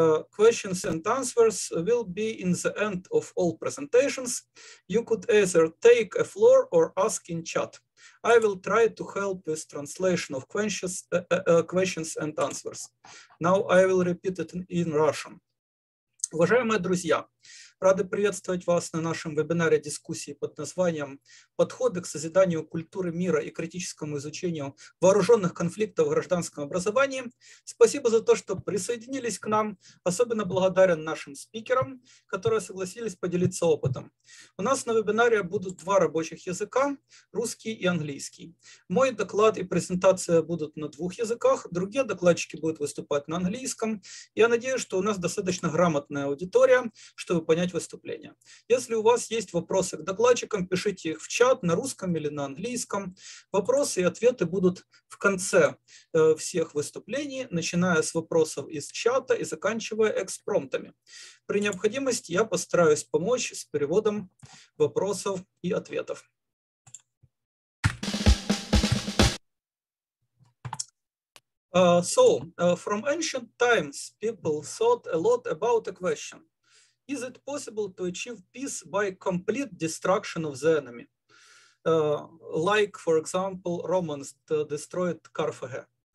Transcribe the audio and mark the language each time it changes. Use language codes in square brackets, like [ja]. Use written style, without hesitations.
[en] Questions and answers will be in the end of all presentations. You could either take a floor or ask in chat. I will try to help with translation of questions and answers. Now I will repeat it in Russian. [ru] Уважаемые друзья, рады приветствовать вас на нашем вебинаре дискуссии под названием «Подходы к созиданию культуры мира и критическому изучению вооруженных конфликтов в гражданском образовании». Спасибо за то, что присоединились к нам. Особенно благодарен нашим спикерам, которые согласились поделиться опытом. У нас на вебинаре будут два рабочих языка – русский и английский. Мой доклад и презентация будут на двух языках, другие докладчики будут выступать на английском. Я надеюсь, что у нас достаточно грамотная аудитория, чтобы понять выступление. Если у вас есть вопросы к докладчикам, пишите их в чат на русском или на английском. Вопросы и ответы будут в конце всех выступлений, начиная с вопросов из чата и заканчивая экспромтами. При необходимости я постараюсь помочь с переводом вопросов и ответов. [en] From ancient times, people thought a lot about a question. Is it possible to achieve peace by complete destruction of the enemy? Like, for example, Romans destroyed Carthage.